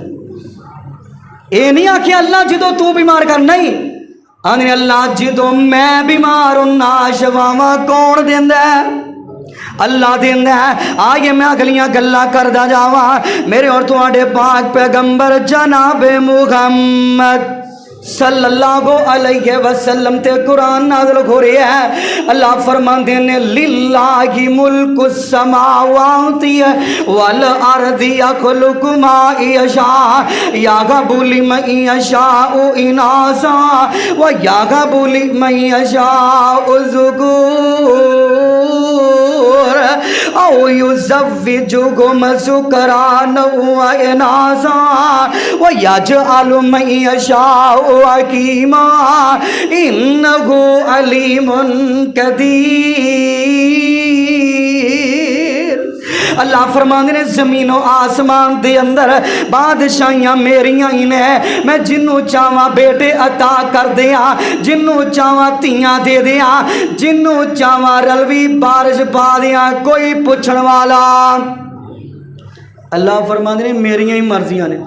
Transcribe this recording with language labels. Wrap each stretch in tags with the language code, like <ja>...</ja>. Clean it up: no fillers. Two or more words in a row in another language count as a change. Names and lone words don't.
<pa>ایہہ نہیں آکھیا اللہ جدوں توں بیمار کر، نہیں، آکھے اللہ جدوں میں بیمار ہوناں شفا کون دیندا ہے? اللہ دیندا ہے. آئیے میں اگلیاں گلاں کردا جاواں. میرے اور تہاڈے پاک پیغمبر جناب محمد</pa> <ar>صلى الله عليه وسلم</ar> <pa>تے قرآن نازل ہو رہا ہے. اللہ فرماتے نے</pa> <ar>لله ملك السماوات والأرض يخلق ما يشاء يهب لمن يشاء إناثا ويهب لمن يشاء الذكور أو يزوجهم ذكرانا وإناثا ويجعل من يشاء عقيما إنه عليم قدير.</ar> <pa>اللہ فرماتے نے زمین و اسمان دے اندر بادشاہیاں میریاں ای نے. میں جنہوں چاہواں بیٹے عطا کر دیاں، جنہوں چاہواں دھیاں دے دیاں، جنہوں چاہواں رلوی بارش پا دیاں، کوئی پچھن والا. اللہ فرماتے نے میریاں ای مرضیاں نے.</pa>